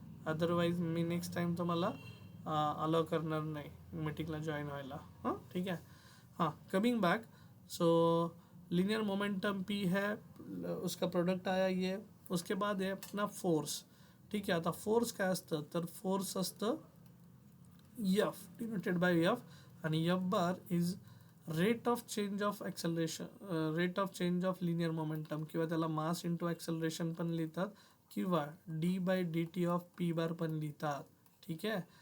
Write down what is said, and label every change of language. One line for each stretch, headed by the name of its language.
Marathi: Otherwise मी next time तुम्हाला allow करणार नाही मीटिंगला जॉईन व्हायला. हां ठीक आहे. हाँ,
English: Coming back.
Hindi: सो लीनियर मोमेंटम पी है, उसका प्रोडक्ट आया ये. उसके बाद आहे अपना फोर्स.
Marathi: ठीक आहे. आता फोर्स काय असतं, तर फोर्स असतं
English: F denoted by F,
Marathi: आणि
English: F bar is rate of change of acceleration, rate of change of linear momentum,
Marathi: किंवा त्याला मास इंटू ॲक्सलरेशन पण लिहितात, किंवा D bye D T of P बार पण लिहितात. ठीक आहे.